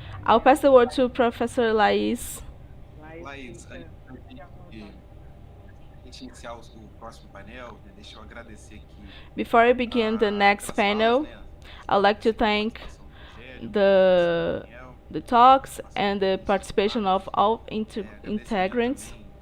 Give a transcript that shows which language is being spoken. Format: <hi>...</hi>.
<en>I'll pass the word to Professor Laís.</en> <pt>Laís, antes da gente iniciar o próximo painel, né, deixa eu agradecer aqui.</pt> <en>Before I begin the next panel, I'd like to thank the talks and the participation of all integrants.</en>